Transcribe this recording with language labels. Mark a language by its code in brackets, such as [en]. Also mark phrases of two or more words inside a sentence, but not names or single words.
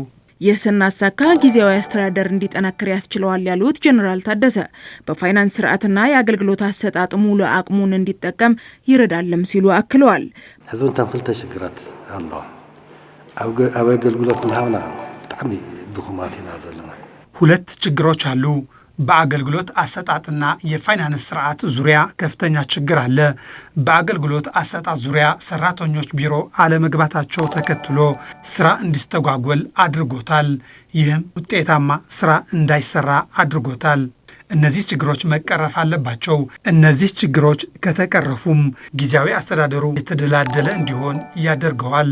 [am] ይህ ስናሳካ ጊዜያዊ አስተዳደር እንዲጠናከር ያስችለዋል ያሉት ጀነራል ታደሰ በፋይናንስ ስርዓትና የአገልግሎት አሰጣጥ ሙሉ አቅሙን እንዲጠቀም ይረዳልም ሲሉ አክለዋል። [ti] ህዝብን ተንክልተ ሽግራት አለው አብ አገልግሎት ምሃብና በጣም ድኹማት ኢና ዘለና። [am] ሁለት ችግሮች አሉ። በአገልግሎት አሰጣጥና የፋይናንስ ስርዓት ዙሪያ ከፍተኛ ችግር አለ። በአገልግሎት አሰጣጥ ዙሪያ ሰራተኞች ቢሮ አለመግባታቸው ተከትሎ ስራ እንዲስተጓጎል አድርጎታል። ይህም ውጤታማ ስራ እንዳይሰራ አድርጎታል። እነዚህ ችግሮች መቀረፍ አለባቸው። እነዚህ ችግሮች ከተቀረፉም ጊዜያዊ አስተዳደሩ የተደላደለ እንዲሆን ያደርገዋል።